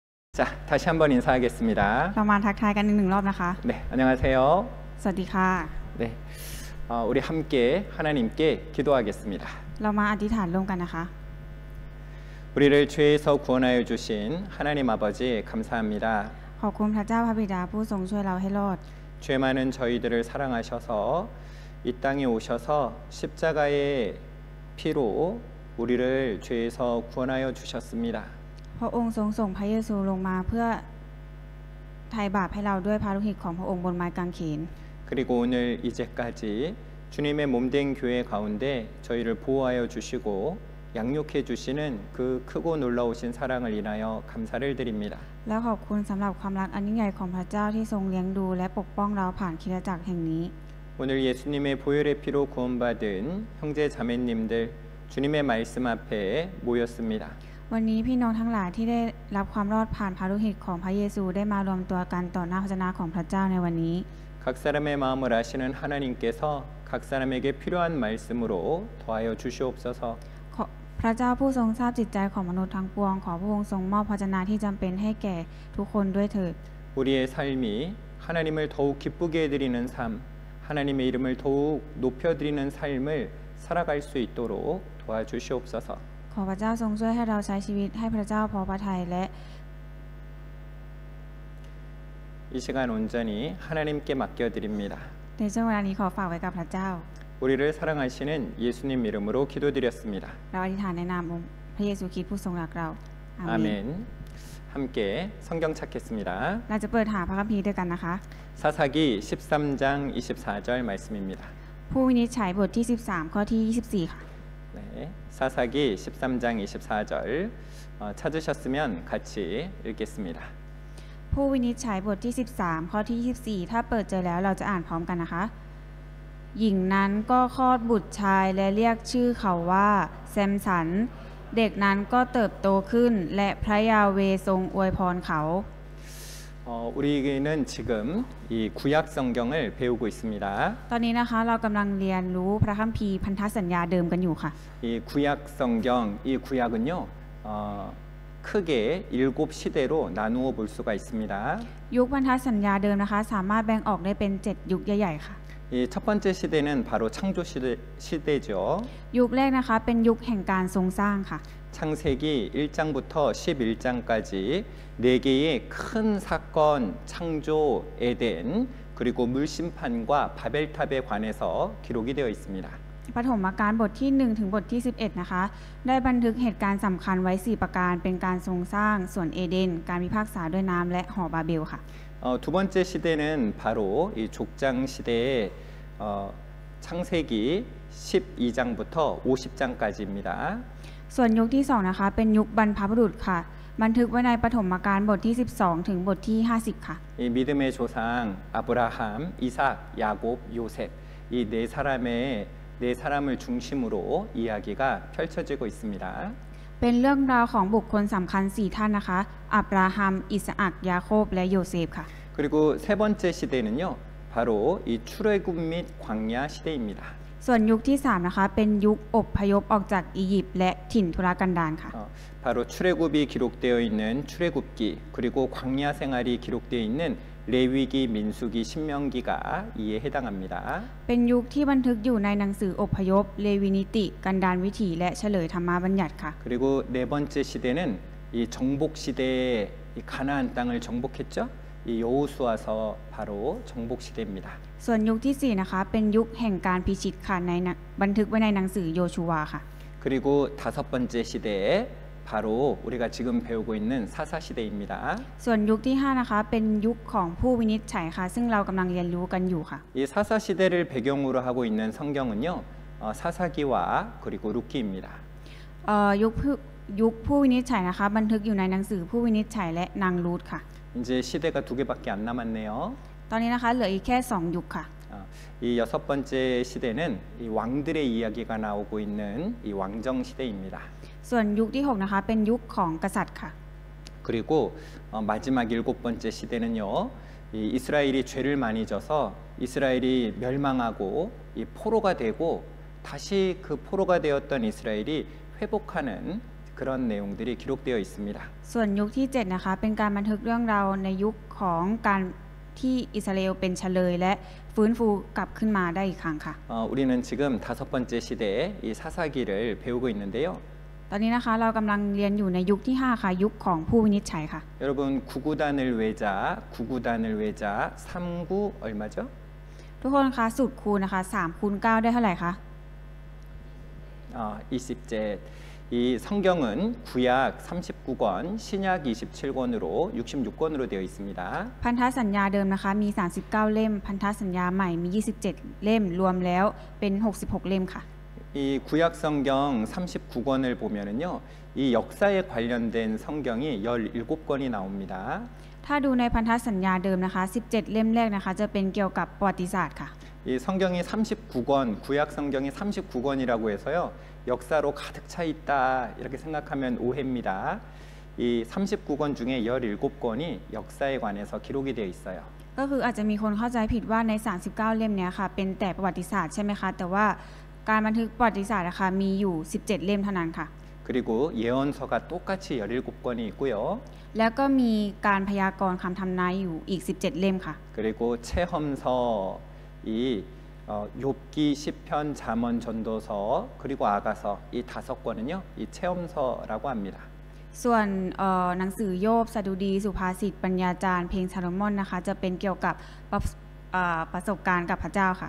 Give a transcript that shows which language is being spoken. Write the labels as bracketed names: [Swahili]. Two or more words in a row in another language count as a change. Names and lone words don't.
[Korean] 자, 다시 한번 인사하겠습니다. [Thai] เรามาทักทายกันหนึ่งรอบนะคะ [Korean] 네, 안녕하세요. [Thai] สวัสดีค่ะ [Korean] 네, 우리 함께 하나님께 기도하겠습니다. [Thai] เรามาอธิษฐานร่วมกันนะคะ [Korean] 우리를 죄에서 구원하여 주신 하나님 아버지 감사합니다. [Thai] ขอบคุณพระเจ้าพระบิดาผู้ทรงช่วยเราให้รอด [Korean] 죄 많은 저희들을 사랑하셔서 이 땅에 오셔서 십자가의 피로 우리를 죄에서 구원하여 주셨습니다. [Thai] พระองค์ทรงส่งพระเยซูลงมาเพื่อไถ่บาปให้เราด้วยพระโลหิตของพระองค์บนไม้กางเขน [Korean] 그리고 오늘 이제까지 주님의 몸된 교회 가운데 저희를 보호하여 주시고 양육해 주시는 그 크고 놀라우신 사랑을 인하여 감사를 드립니다. [Thai] และขอบคุณสำหรับความรักอันยิ่งใหญ่ของพระเจ้าที่ทรงเลี้ยงดูและปกป้องเราผ่านคริสตจักรแห่งนี้ [Korean] 오늘 예수님의 보혈의 피로 구원받은 형제 자매님들 주님의 말씀 앞에 모였습니다. [Thai] วันนี้พี่น้องทั้งหลายที่ได้รับความรอดผ่านพระโลหิตของพระเยซูได้มารวมตัวกันต่อหน้าพระเจ้าของพระเจ้าในวันนี้ [Korean] 각 사람의 마음을 아시는 하나님께서 각 사람에게 필요한 말씀으로 더하여 주시옵소서. [Thai] พระเจ้าผู้ทรงทราบจิตใจของมนุษย์ทั้งปวงขอพระองค์ทรงมอบพระวจนะที่จำเป็นให้แก่ทุกคนด้วยเถิด [Korean] 우리의 삶이 하나님을 더욱 기쁘게 해드리는 삶, 하나님의 이름을 더욱 높여드리는 삶을 살아갈 수 있도록 도와주시옵소서. [Thai] ขอพระเจ้าทรงช่วยให้เราใช้ชีวิตให้พระเจ้าพอพระทัยและ [Korean] 이 시간 온전히 하나님께 맡겨드립니다. [Thai] ในช่วงเวลานี้ขอฝากไว้กับพระเจ้า [Korean] 우리를 사랑하시는 예수님 이름으로 기도드렸습니다. [Thai] เราอธิษฐานในนามองค์พระเยซูคริสต์ผู้ทรงรักเราอาเมน [Korean] 아멘. 함께 성경 찾겠습니다. [Thai] เราจะเปิดหาพระคัมภีร์ด้วยกันนะคะ [Korean] 사사기 13장 24절 말씀입니다. [Thai] ผู้วินิจฉัยบทที่13ข้อที่24ค่ะ [Korean] 네, 사사기 13장 24절 찾으셨으면 같이 읽겠습니다. [Thai] ผู้วินิจฉัยบทที่13ข้อที่24ถ้าเปิดเจอแล้วเราจะอ่านพร้อมกันนะคะหญิงนั้นก็คลอดบุตรชายและเรียกชื่อเขาว่าแซมสันเด็กนั้นก็เติบโตขึ้นและพระยาเวทรงอวยพรเขา [Korean] 우리는 지금 이 구약 성경을 배우고 있습니다. [Thai] ตอนนี้นะคะเรากำลังเรียนรู้พระคัมภีร์พันธสัญญาเดิมกันอยู่ค่ะ [Korean] 이 구약 성경, 이 구약은요 크게 7시대로 나누어 볼 수가 있습니다. [Thai] ยุคพันธสัญญาเดิมนะคะสามารถแบ่งออกได้เป็น7ยุคใหญ่ๆค่ะ [Korean] 이 첫 번째 시대는 바로 창조 시대죠. [Thai] ยุคแรกนะคะเป็นยุคแห่งการทรงสร้างค่ะ [Korean] 창세기 1장부터 11장까지 4개의 큰 사건, 창조, 에덴, 그리고 물심판과 바벨탑에 관해서 기록이 되어 있습니다. [Thai] ปฐมกาลบทที่1ถึงบทที่11นะคะได้บันทึกเหตุการณ์สำคัญไว้4ประการเป็นการทรงสร้างสวนเอเดนการพิพากษาด้วยน้ำและหอบาเบลค่ะ [Korean] 두 번째 시대는 바로 이 족장 시대의 창세기 12장부터 50장까지입니다. [Thai] ส่วนยุคที่2นะคะเป็นยุคบรรพบุรุษค่ะบันทึกไว้ในปฐมกาลบทที่12ถึงบทที่50ค่ะ [Korean] 이 믿음의 조상 아브라함, 이삭, 야곱, 요셉 이 네 사람을 중심으로 이야기가 펼쳐지고 있습니다. [Thai] เป็นเรื่องราวของบุคคลสำคัญ4ท่านนะคะอับราฮัมอิสอัคยาโคบและโยเซฟค่ะ [Korean] 그리고 세 번째 시대는요 바로 이 출애굽 및 광야 시대입니다. [Thai] ส่วนยุคที่3นะคะเป็นยุคอพยพออกจากอียิปต์และถิ่นทุรกันดารค่ะ [Korean] 바로 출애굽이 기록되어 있는 출애굽기 그리고 광야 생활이 기록되어 있는 레위기, 민수기, 신명기가 이에 해당합니다. [Thai] เป็นยุคที่บันทึกอยู่ในหนังสืออพยพเลวีนิติกันดารวิถีและเฉลยธรรมบัญญัติค่ะ [Korean] 그리고 네 번째 시대는 이 정복 시대에 이 가나안 땅을 정복했죠. 이 여호수아서 바로 정복 시대입니다. [Thai] ส่วนยุคที่4นะคะเป็นยุคแห่งการพิชิตค่ะในบันทึกไว้ในหนังสือโยชูวาค่ะ [Korean] 그리고 다섯 번째 시대에 바로 우리가 지금 배우고 있는 사사 시대입니다. [Thai] ส่วนยุคที่5นะคะเป็นยุคของผู้วินิจฉัยค่ะซึ่งเรากำลังเรียนรู้กันอยู่ค่ะ [Korean] 이 사사 시대를 배경으로 하고 있는 성경은요. 사사기와 그리고 룻기입니다. [Thai] ยุคผู้วินิจฉัยนะคะบันทึกอยู่ในหนังสือผู้วินิจฉัยและนางรูธค่ะ [Korean] 이제 시대가 2개밖에 안 남았네요. [Thai] ตอนนี้นะคะเหลืออีกแค่2ยุคค่ะ [Korean] 이 여섯 번째 시대는 이 왕들의 이야기가 나오고 있는 이 왕정 시대입니다. [Thai] ส่วนยุคที่6นะคะเป็นยุคของกษัตริย์ค่ะ [Korean] 그리고 마지막 7번째 시대는요. 이 이스라엘이 죄를 많이 져서 이스라엘이 멸망하고 이 포로가 되고 다시 그 포로가 되었던 이스라엘이 회복하는 그런 내용들이 기록되어 있습니다. [Thai] ส่วนยุคที่ 7 นะคะเป็นการบันทึกเรื่องราวในยุคของการที่อิสราเอลเป็นเฉลยและฟื้นฟูกลับขึ้นมาได้อีกครั้งค่ะ [Korean] 우리는 지금 5번째 시대에 이 사사기를 배우고 있는데요. [Thai] ตอนนี้นะคะเรากำลังเรียนอยู่ในยุคที่ 5 ค่ะยุคของผู้วินิจฉัยค่ะ [Korean] 여러분 9구단을 외자, 9구단을 외자, 3구 얼마죠? [Thai] ทุกคนคะสูตรคูณนะคะ3 คูณ 9 ได้เท่าไหร่คะ [Korean] 20제. 이 성경은 구약 39권, 신약 27권으로 66권으로 되어 있습니다. [Thai] พันธสัญญาเดิมนะคะมี39 เล่มพันธสัญญาใหม่มี27 เล่มรวมแล้วเป็น66 เล่มค่ะ [Korean] 이 구약 성경 39권을 보면은요. 이 역사에 관련된 성경이 17권이 나옵니다. [Thai] ถ้าดูในพันธสัญญาเดิมนะคะ17 เล่มแรกนะคะจะเป็นเกี่ยวกับประวัติศาสตร์ค่ะ [Korean] 이 성경이 39권, 구약 성경이 39권이라고 해서요. 역사로 가득 차 있다 이렇게 생각하면 오해입니다. 이 39권 중에 17권이 역사에 관해서 기록이 되어 있어요. [Thai] ก็คืออาจจะมีคนเข้าใจผิดว่าใน 39 เล่มเนี้ยค่ะเป็นแต่ประวัติศาสตร์ใช่ไหมคะแต่ว่าการบันทึกประวัติศาสตร์นะคะมีอยู่17 เล่มเท่านั้นค่ะ [Korean] 그리고 예언서가 똑같이 17권이 있고요. [Thai] แล้วก็มีการพยากรณ์คำทำนายอยู่อีก17 เล่มค่ะ [Korean] 그리고 체험서 이 욥기, 시편, 잠언, 전도서 그리고 아가서 이 5권은요. 이 체험서라고 합니다. [Thai] ส่วนหนังสือโยบสดุดีสุภาษิตปัญญาจารย์เพลงซาโลมอนนะคะจะเป็นเกี่ยวกับประสบการณ์กับพระเจ้าค่ะ